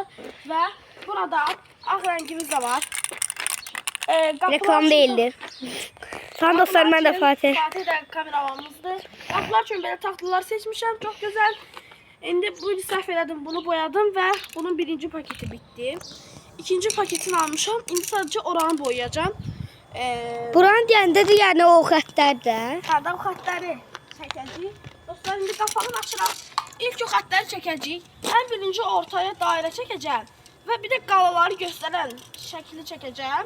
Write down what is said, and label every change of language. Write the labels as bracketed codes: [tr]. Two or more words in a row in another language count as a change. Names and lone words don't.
[tr] Ve burada ak rengimiz de var. Reklam değildir. Sen dostlar, ben de Fatih. Fatih de kameramızdır. Kapılar için böyle tahtalar seçmişim. Çok güzel. Şimdi bu [az] səhv elədim. [tr] Bunu boyadım ve bunun birinci paketi bitti. [az] İkinci paketini almışam. [tr] İndi sadece oranı boyayacağım. [az] Buran deyəndə də yəni o xəttlərdə. Hərdə o xətləri çəkəcəyik. Dostlar, indi qapağını açıraq. İlk o xətləri çəkəcəyik. Ən birinci ortaya dairə çəkəcəm. Və bir də qalaları göstərən şəkli çəkəcəm.